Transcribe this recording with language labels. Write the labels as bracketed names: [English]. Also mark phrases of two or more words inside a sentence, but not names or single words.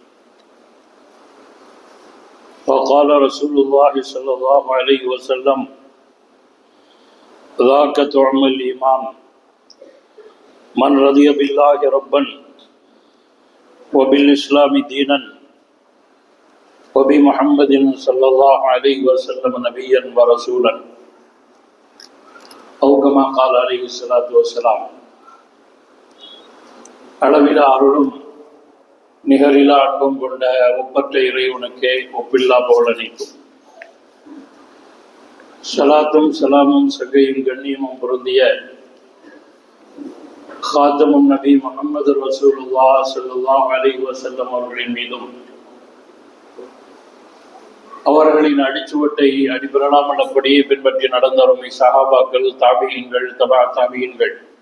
[Arabic] وقال رسول الله صلى الله عليه وسلم: ذاك طعم الإيمان، من رضي بالله ربا وبالإسلام دينا وبمحمد صلى الله عليه وسلم نبيا ورسولا، أو كما قال عليه الصلاة والسلام. [Tamil] அளவிலா அருளும் நிகரிலா அன்பும் கொண்ட ஒப்பற்ற இறைவனுக்கே ஒப்பில்லா புகழனைக்கும் ஸலாத்தும் ஸலாமும் சகையும் கண்ணியமும் பொருந்திய காத்தமும் நபி முஹம்மது ரசூலுல்லாஹ் [Arabic] صلى الله عليه وسلم [Tamil] அவர்களின் மீதும் அவர்களின் அடிச்சுவட்டை அடிபெறலாமல் அப்படியே பின்பற்றி நடந்தவருமை சஹாபாக்கள், தாபியீன்கள், தபா தாபியீன்கள்,